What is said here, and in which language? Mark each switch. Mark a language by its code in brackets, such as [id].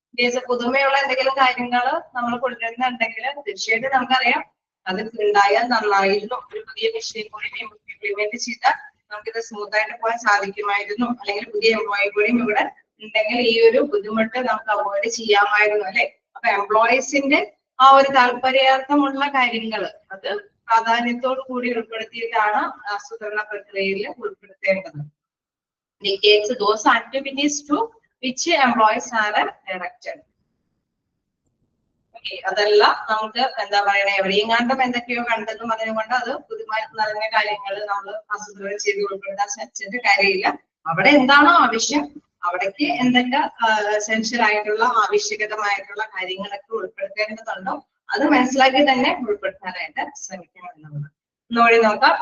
[ml] Case പുതുമയുള്ള എന്തെങ്കിലും കാര്യങ്ങൾ നമ്മൾ കൊണ്ടുവരുന്നുണ്ടെങ്കിൽ തീർച്ചയായിട്ടും നമുക്കറിയാം അത് ഉണ്ടായാൽ നന്നായിരുന്നു, ഒരു പുതിയ വിഷയം കൂടി ഇംപ്ലിമെന്റ് ചെയ്താൽ നമുക്കിത് സ്മൂത്ത് ആയിട്ട് പോകാൻ സാധിക്കുമായിരുന്നു, അല്ലെങ്കിൽ പുതിയ എംപ്ലോയി കൂടിയും ഇവിടെ ഉണ്ടെങ്കിൽ ഈ ഒരു ബുദ്ധിമുട്ട് നമുക്ക് അവോയ്ഡ് ചെയ്യാമായിരുന്നു അല്ലെ. അപ്പൊ എംപ്ലോയീസിന്റെ ആ ഒരു താല്പര്യാർത്ഥമുള്ള കാര്യങ്ങൾ അത് പ്രാധാന്യത്തോടു കൂടി ഉൾപ്പെടുത്തിയിട്ടാണ് ആസൂത്രണ പ്രക്രിയയിൽ ഉൾപ്പെടുത്തേണ്ടത്. [en] Dictates those activities to which employees are directed. [ml] അതല്ല നമുക്ക് എന്താ പറയണേ, എവിടെയും കണ്ടും എന്തൊക്കെയോ കണ്ടെന്നും അതുകൊണ്ട് അത് പുതുമ നിറഞ്ഞ കാര്യങ്ങൾ നമ്മൾ ആസൂത്രണം ചെയ്ത് ഉൾപ്പെടുത്താൻ ശ്രമിച്ചിട്ട് കാര്യമില്ല. അവിടെ എന്താണോ ആവശ്യം അവിടേക്ക് എന്തൊക്കെ എസെൻഷ്യൽ ആയിട്ടുള്ള ആവശ്യകതമായിട്ടുള്ള കാര്യങ്ങളൊക്കെ ഉൾപ്പെടുത്തേണ്ടതുണ്ടോ അത് മനസ്സിലാക്കി തന്നെ ഉൾപ്പെടുത്താനായിട്ട് ശ്രമിക്കണം എന്നുള്ളത്. ഒന്നുകൂടി നോക്കാം.